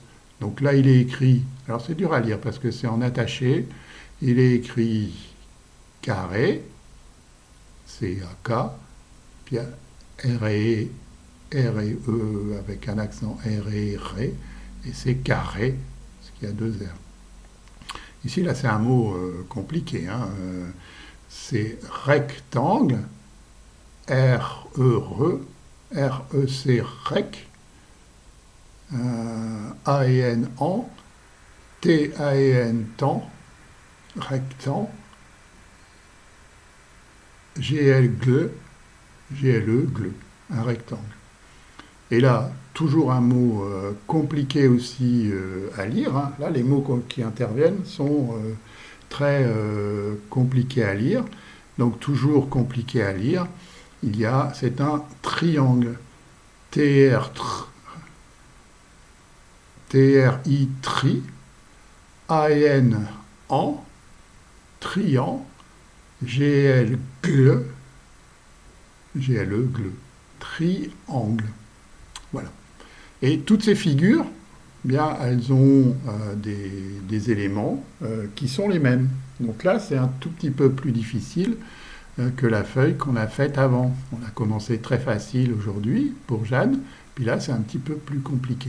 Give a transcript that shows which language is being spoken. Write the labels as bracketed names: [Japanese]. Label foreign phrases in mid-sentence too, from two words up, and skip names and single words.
[French] Donc là, il est écrit, alors c'est dur à lire parce que c'est en attaché, il est écrit carré, C-A-K, puis R et E avec un accent R et R, et c'est carré, parce qu'il y a deux R. Ici, là, c'est un mot compliqué, hein, c'est rectangle, R-E-R-E, R-E-C, rec, A-E-N, en, T-A-E-N, temps, rectangle, G-L-G, G-L-E, gleu, un rectangle. Et là, toujours un mot compliqué aussi à lire, hein. Là, les mots qui interviennent sont très compliqués à lire. Donc, toujours compliqué à lire. C'est un triangle. T-R-I, tri, A-N, en, trian, G-L, gle, G-L-E, gle, triangle. Voilà. Et toutes ces figures, bien, elles ont des éléments qui sont les mêmes. Donc là, c'est un tout petit peu plus difficile que la feuille qu'on a faite avant. On a commencé très facile aujourd'hui pour Jeanne, puis là, c'est un petit peu plus compliqué.